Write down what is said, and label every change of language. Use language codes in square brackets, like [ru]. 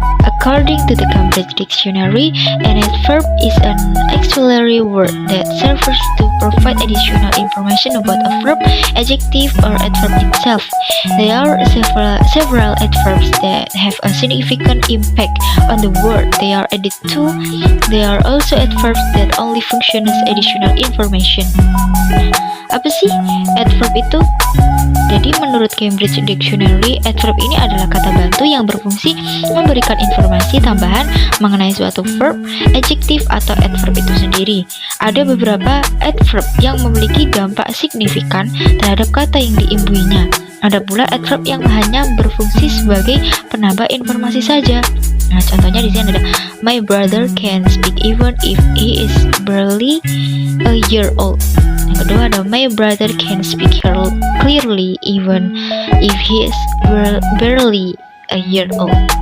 [en] According to the Cambridge Dictionary, an adverb is an auxiliary word that serves to provide additional information about a verb, adjective, or adverb itself. There are several adverbs that have a significant impact on the word they are added to. There are also adverbs that only function as additional information. [id] Apa sih adverb itu? Jadi menurut Cambridge Dictionary, adverb ini adalah kata bantu yang berfungsi memberikan informasi tambahan mengenai suatu verb, adjektif, atau adverb itu sendiri. Ada beberapa adverb yang memiliki dampak signifikan terhadap kata yang diimbuinya. Ada pula adverb yang hanya berfungsi sebagai penambah informasi saja. Nah, contohnya di sini ada [en] my brother can speak even if he is barely a year old. [id] Yang kedua ada [en] my brother can speak clearly even if he is barely a year old.